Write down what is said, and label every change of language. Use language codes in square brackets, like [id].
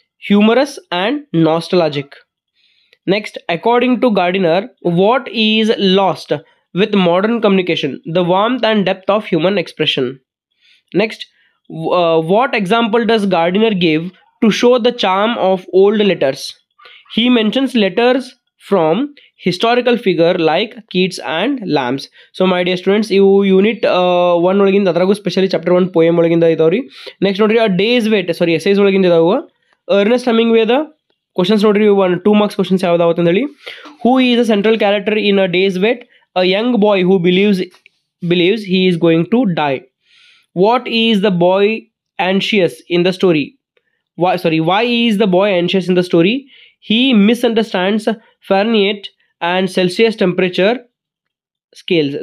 [en] Humorous and nostalgic. Next, according to Gardiner, what is lost with modern communication? The warmth and depth of human expression. Next, what example does Gardiner give to show the charm of old letters? He mentions letters from historical figure like Keats and Lambs. So my dear students, [kn] you unit 1 ಒಳಗಿಂದ ಅದ್ರಾಗೂ specially chapter 1 poem ಒಳಗಿಂದ ಇದಾವ್ರಿ. Next ನೋಡ್ರಿ, ಆ days wait ಎಸೈಸ್ ಒಳಗಿಂದ ಇದಾವ. Ernst ಹಮಿಂಗ್ವೇದ questions ನೋಡ್ರಿ, 2 marks questions ಯಾವ್ದಾವತ್ತ ಹೇಳಿ. [en] Who is a central character in a day's wait? A young boy who believes he is going to die. What is the boy anxious in the story? Why is the boy anxious in the story? He misunderstands Fahrenheit and Celsius temperature scales.